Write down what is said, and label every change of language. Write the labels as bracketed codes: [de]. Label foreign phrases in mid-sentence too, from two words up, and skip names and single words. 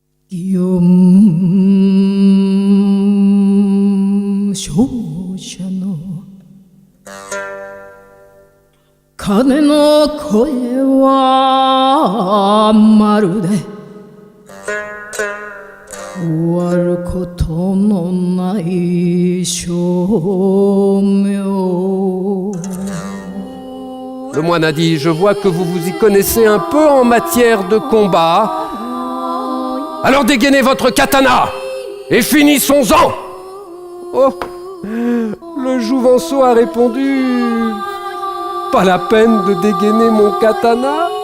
[ja] 勝者の鐘の声はまるで終わることのない照明。 [fr] Le moine a dit, je vois que vous vous y connaissez un peu en matière de combat. Alors dégainez votre katana et finissons-en. Oh, le jouvenceau a répondu, pas la peine de dégainer mon katana.